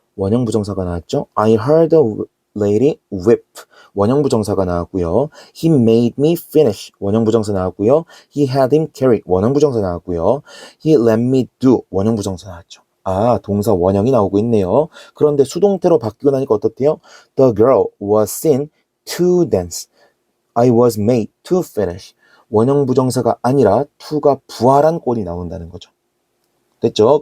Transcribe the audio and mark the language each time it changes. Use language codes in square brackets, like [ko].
[ko] 원형 부정사가 나왔죠? [en] I heard a lady whip. [ko] 원형 부정사가 나왔고요. [en] He made me finish. [ko] 원형 부정사 나왔고요. [en] He had him carry. [ko] 원형 부정사 나왔고요. [en] He let me do. [ko] 원형 부정사 나왔죠. 아, 동사 원형이 나오고 있네요. 그런데 수동태로 바뀌고 나니까 어떻대요? [en] The girl was seen to dance. I was made to finish. [ko] 원형 부정사가 아니라 to가 부활한 꼴이 나온다는 거죠. 됐죠?